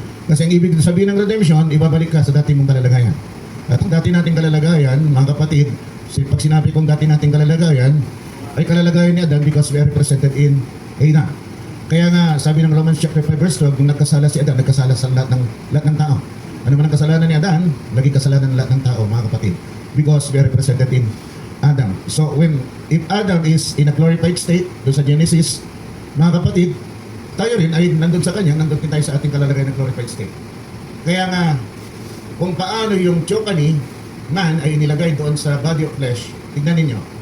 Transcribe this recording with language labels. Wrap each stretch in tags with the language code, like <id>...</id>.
<tl>Kasi ang ibig sabihin ng redemption, ibabalik ka sa dati mong kalalagayan. At ang dati nating kalalagayan, mga kapatid, pag sinabi kong dati nating kalalagayan, ay kalalagayan ni Adan</tl> <en>because we are represented in Adam.</en> <tl>Kaya nga, sabi ng Romans chapter 5 verse 12, nung nagkasala si Adan, nagkasala sa lahat ng tao. Ano man ang kasalanan ni Adan, naging kasalanan ng lahat ng tao, mga kapatid.</tl> <en>Because we are represented in Adam. So if Adam is in a glorified state,</en> <tl>doon sa Genesis, mga kapatid, tayo rin ay nandun sa kanya, nandun din tayo sa ating kalalagayan ng glorified state. Kaya nga, kung paano yung Chocani man ay nilagay doon sa</tl> <en>body of flesh,</en> <tl>tignan ninyo.</tl>